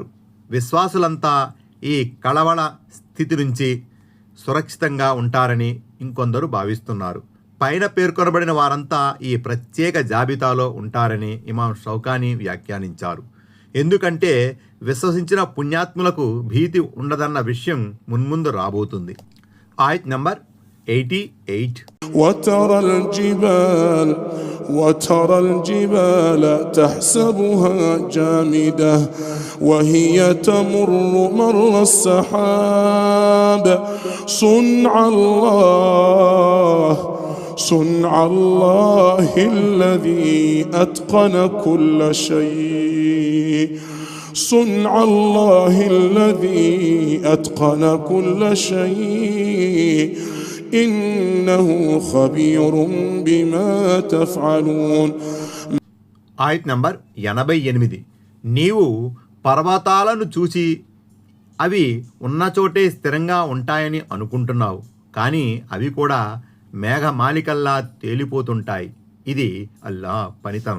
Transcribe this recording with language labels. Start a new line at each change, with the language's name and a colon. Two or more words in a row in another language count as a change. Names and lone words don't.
Telugu: విశ్వాసులంతా ఈ కళవళ స్థితి నుంచి సురక్షితంగా ఉంటారని ఇంకొందరు భావిస్తున్నారు. పైన పేర్కొనబడిన వారంతా ఈ ప్రత్యేక జాబితాలో ఉంటారని ఇమాం షౌకానీ వ్యాఖ్యానించారు. ఎందుకంటే విశ్వసించిన పుణ్యాత్ములకు భీతి ఉండదన్న విషయం మున్ముందు రాబోతుంది. ఆయత్ నంబర్ 88.
Arabic: وترى الجبال تحسبها جامدة وهي تمر مر السحاب صنع الله الذي أتقن كل شيء صنع الله الذي أتقن كل شيء إنه خبير بما تفعلون.
Telugu: ఆయత్ నంబర్ 88. నీవు పర్వతాలను చూసి అవి ఉన్న చోటే స్థిరంగా ఉంటాయని అనుకుంటున్నావు, కానీ అవి కూడా మేఘమాలికల్లా తేలిపోతుంటాయి. ఇది అల్లాహ్ పనితనం.